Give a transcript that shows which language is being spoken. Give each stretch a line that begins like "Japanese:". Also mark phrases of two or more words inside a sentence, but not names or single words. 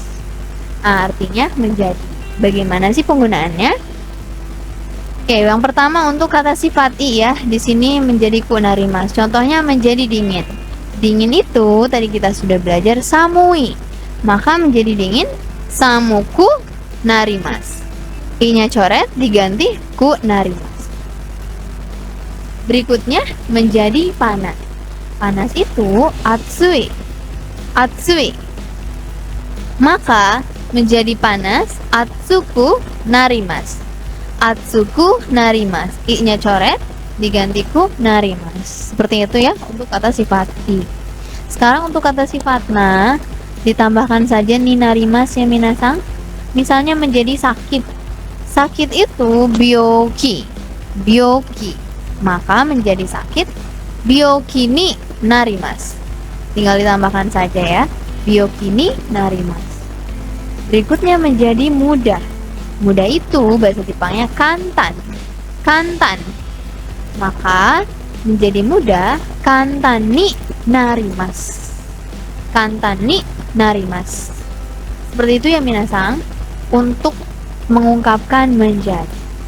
Indonesian: Nah, artinya menjadi. Bagaimana sih penggunaannya? Oke, yang pertama untuk kata sifat i ya, di sini menjadi kunarimas. Contohnya menjadi dingin. Dingin itu tadi kita sudah belajar samui. Maka menjadi dingin
Japanese: 寒くなります.
Indonesian: I-nya coret diganti
Japanese: くなります.
Indonesian: Berikutnya menjadi panas. Panas itu atsui. Atsui. Maka menjadi panas
Japanese: 暑くなります. 暑くなります.
Indonesian: I-nya coret diganti
Japanese: くなります.
Indonesian: Seperti itu ya untuk kata sifat i. Sekarang untuk kata sifat na ditambahkan saja
Japanese: になります
Indonesian: ya minasang. Misalnya menjadi sakit. Sakit itu byoki. Byoki. maka menjadi sakit.
Japanese: 病気になります.
Indonesian: Tinggal ditambahkan saja ya.
Japanese: 病気になります.
Indonesian: Berikutnya menjadi mudah. Mudah itu bahasa Jepangnya kantan. Kantan. Maka menjadi mudah
Japanese: 簡単になります. 簡単になります.
Indonesian: Seperti itu ya minasang untuk mengungkapkan menjadi.